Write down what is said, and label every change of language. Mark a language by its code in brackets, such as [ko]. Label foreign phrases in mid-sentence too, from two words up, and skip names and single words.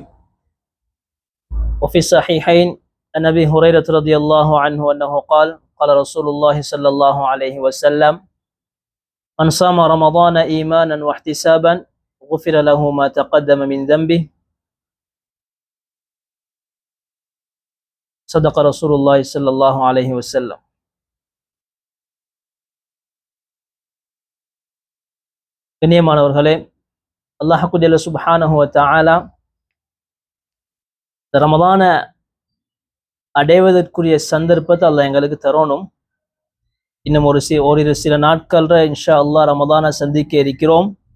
[ar] وفي الصحيحين عن أبي هريرة رضي الله عنه أنه قال قال رسول الله صلى الله عليه وسلم من صام رمضان إيمانا واحتسابا غفر له ما تقدم من ذنبه صدق رسول الله صلى الله عليه وسلم. [ta] கண்ணியமானவர்களே, [ar] الله جل سبحانه وتعالى [ta] ரமதான அடைவதற்குரிய சந்தர்ப்பத்தை அல்லாஹ் எங்களுக்கு தரணும். இன்னும் ஓரிரு சில நாட்கள்ல [ar] إن شاء الله [ta] ரமதானை சந்திக்க இருக்கிறோம்.